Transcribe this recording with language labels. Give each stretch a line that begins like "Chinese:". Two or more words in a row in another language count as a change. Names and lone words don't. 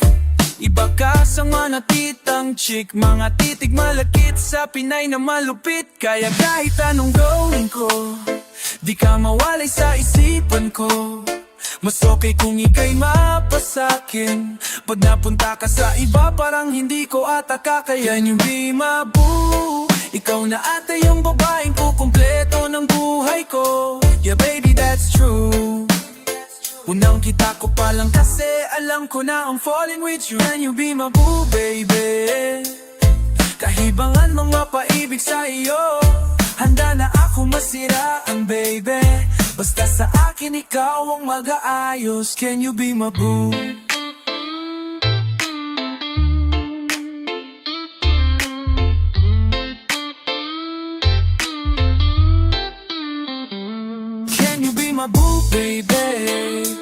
Filipino: Iba ka sa mga titang chick, mga titig malakit sa Pinay na malupit. Kaya kahit anong gawin ko, di ka mawalay sa isipan ko. Mas okay kung ika'y mapasakin. Pag napunta ka sa iba parang hindi ko ata kakayan.
English: Yung be my boo,
Filipino: ikaw na ata yung babaeng kukumpleto ng buhay ko.
English: Yeah baby, that's true.
Filipino: Unang kita ko pa lang kasi alam ko na
English: I'm falling with you. Can you be my boo, baby?
Filipino: Kahibangan mga paibig sa iyo, handa na ako masiraan baby, basta sa akin ikaw ang mag-aayos.
English: Can you be my boo? Can you be my boo, baby?